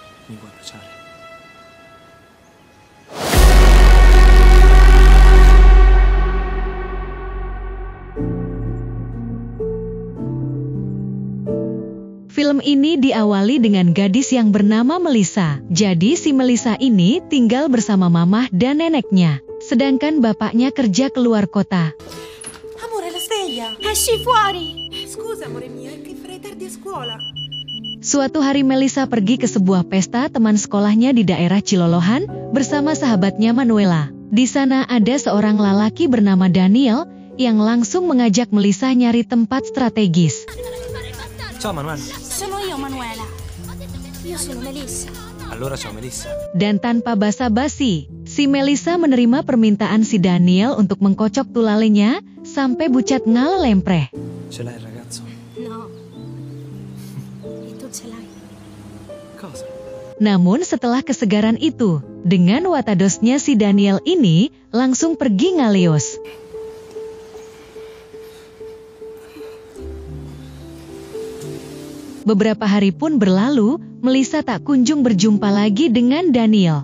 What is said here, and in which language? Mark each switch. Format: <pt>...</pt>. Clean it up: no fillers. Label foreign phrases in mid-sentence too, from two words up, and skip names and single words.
<it>mi vuoi baciare?</it> <id>Film ini diawali dengan gadis yang bernama Melissa. Jadi si Melissa ini tinggal bersama mamah dan neneknya. Sedangkan bapaknya kerja keluar kota.</id> <it>Amore, la sveglia! Esci fuori! Scusa, amore mio, è che farei tardi a scuola.</it> <id>Suatu hari Melissa pergi ke sebuah pesta teman sekolahnya di daerah Cilolohan bersama sahabatnya Manuela. Di sana ada seorang lelaki bernama Daniel yang langsung mengajak Melissa nyari tempat strategis.</id> <it>Ciao Manuela. Sono io, Manuela. Io sono Melissa. Allora ciao Melissa.</it> <id>Dan tanpa basa-basi, si Melissa menerima permintaan si Daniel untuk mengkocok tulalenya sampai</id> <su>bucat ngallempreh.</su> <it>Ce l'hai il ragazzo? No. E tu ce l'hai? Cosa?</it> <id>Namun setelah kesegaran itu, dengan watadosnya si Daniel ini langsung pergi ngalios. Beberapa hari pun berlalu, Melissa tak kunjung berjumpa lagi dengan Daniel.</id>